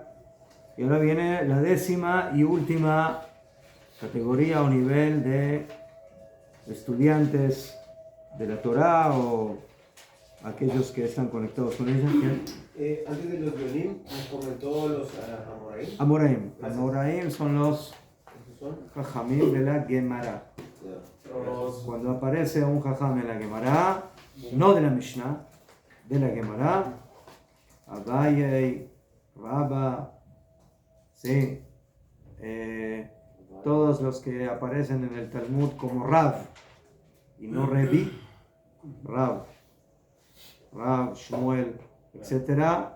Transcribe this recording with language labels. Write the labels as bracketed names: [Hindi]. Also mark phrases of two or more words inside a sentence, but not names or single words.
[Spanish] Y ahora viene la 10ª y última categoría o nivel de estudiantes de la Torá o aquellos que están conectados con ella. Antes de los Yonim, nos comentó los Amoraim. Amoraim. Amoraim son los Jajamim de la Gemara. Cuando aparece un Jajam en la Gemara, no de la Mishnah, de la Gemara, Abaye, Rabba, sí, todos los que aparecen en el Talmud como Rav y no Revi, Rav, Shmuel, etc.